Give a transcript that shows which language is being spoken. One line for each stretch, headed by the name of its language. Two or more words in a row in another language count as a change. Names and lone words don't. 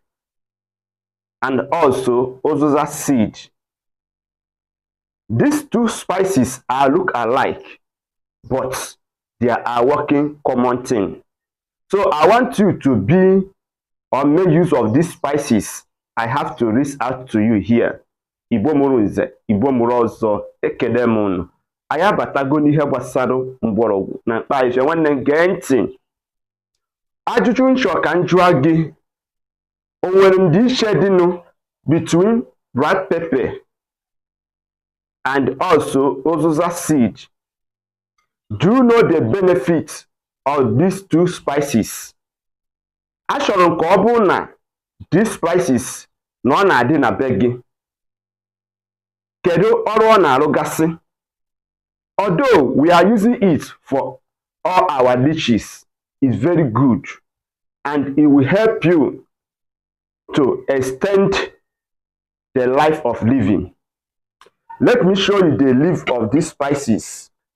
English: And also Uziza seed. These two spices are look alike, but they are working common thing. So I want you to be or make use of these spices. I have to reach out to you here.
Igbo: Igbo mụrụ nze, Igbo mụrụ ọzọ, ekele m unu. Anyị abatago n'ihe gbasara mgbọrọgwụ na mkpa ife. Nwanne m gee ntị. Ajụjụ nchọ ka m jụọ gị, o nwere ndịiche dịnụ
English: between black pepper and also Uziza seed? Do you know the benefits of these two spices?
Igbo: Achọrọ m ka ọ bụrụ na
English: these spices
Igbo: na ọ na-adị na be gị. Kedu ọrụ ọ na-arụgasị?
English: Although we are using it for all our dishes, it's very good and it will help you to extend the life of living. Let me show you the leaf of these spices.